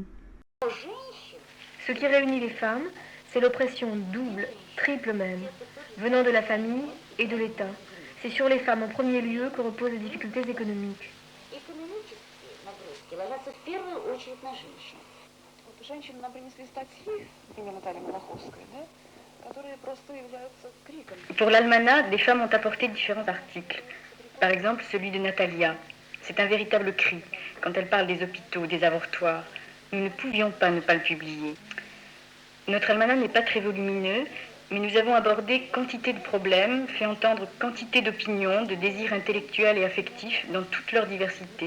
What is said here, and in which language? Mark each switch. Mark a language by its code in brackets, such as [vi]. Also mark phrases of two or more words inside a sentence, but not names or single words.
[fr] Ce qui réunit les femmes, c'est l'oppression double, triple même, venant de la famille et de l'État. C'est sur les femmes en premier lieu que reposent les difficultés économiques. [ru] женщины нам принесли статьи, имя Наталья Малаховская, да, которые просто являются криком. [fr] Pour l'almanach, des femmes ont apporté différents articles. Par exemple, celui de Natalia. C'est un véritable cri quand elle parle des hôpitaux, des avortoirs. Nous ne pouvions pas ne pas le publier. Notre almanach n'est pas très volumineux, mais nous avons abordé quantité de problèmes, fait entendre quantité d'opinions, de désirs intellectuels et affectifs dans toute leur diversité.